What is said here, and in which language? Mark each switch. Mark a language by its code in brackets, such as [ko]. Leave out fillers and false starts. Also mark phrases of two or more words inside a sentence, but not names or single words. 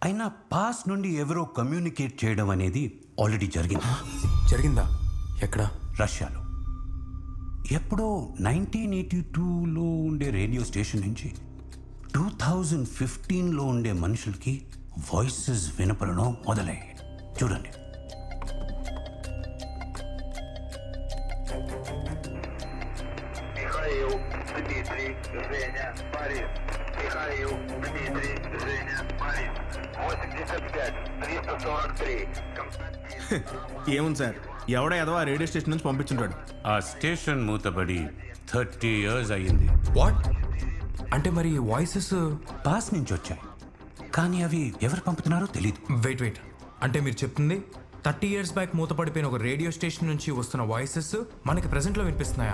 [te] అయినా పాస్ నుండి ఎవరో కమ్యూనికేట్ చేయడం అనేది ఆల్రెడీ జరిగిందా? ఎక్కడ? రష్యాలో. ఎప్పుడో 1982లో ఉండే రేడియో స్టేషన్ నుంచి 2015లో ఉండే మనుషులకి వాయిసెస్ వినపడడం మొదలయ్యాయి. చూడండి. Михаил, Дмитрий, Женя, Борис. Михаил, Дмитрий, Женя, Борис. 85, 343. Константин. ఏముంది సార్, ఎవడో ఏదో ఆ రేడియో స్టేషన్ నుంచి పంపించుంటాడు. ఆ స్టేషన్ మూతబడి 30 years అయ్యింది. వాట్? అంటే మరి వాయిసెస్ పాస్ నుంచి వచ్చాయి, కానీ అవి ఎవరు పంపుతున్నారో తెలీదు. వెయిట్ అంటే మీరు చెప్తుంది 30 [en] years back [te] మూతపడిపోయిన ఒక రేడియో స్టేషన్ నుంచి వస్తున్న వాయిసెస్ మనకి ప్రెసెంట్లో వినిపిస్తున్నాయా?